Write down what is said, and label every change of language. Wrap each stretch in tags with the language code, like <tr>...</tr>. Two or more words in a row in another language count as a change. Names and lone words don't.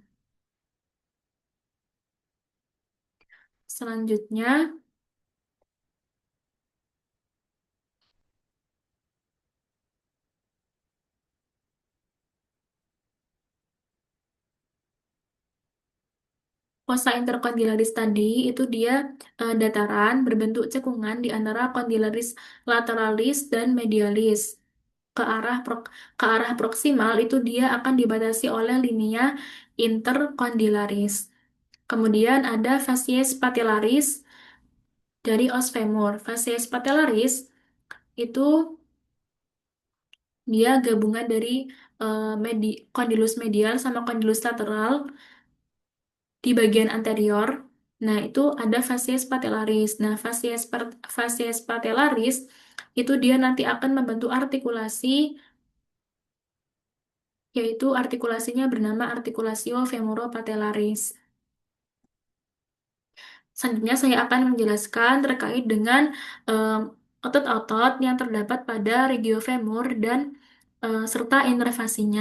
<id>Selanjutnya,</id> <la>fossa intercondylaris</la> <id>tadi itu dia dataran berbentuk cekungan di antara</id> <la>condylaris lateralis</la> <id>dan medialis. Ke arah proksimal itu dia akan dibatasi oleh</id> <la>linea intercondylaris.</la> <id>Kemudian ada</id> <la>facies patellaris</la> <id>dari</id> <la>os femur. Facies patellaris</la> <id>itu dia gabungan dari</id> <la>condylus medial</la> <id>sama</id> <la>condylus lateral</la> <id>di bagian anterior. Nah, itu ada</id> <la>facies patellaris.</la> <id>Nah,</id> <la>facies patellaris</la> <id>itu dia nanti akan membentuk artikulasi, yaitu artikulasinya bernama</id> <la>articulatio femoropatellaris.</la> <id>Selanjutnya saya akan menjelaskan terkait dengan em, otot-otot yang terdapat pada regio femur dan serta inervasinya.</id>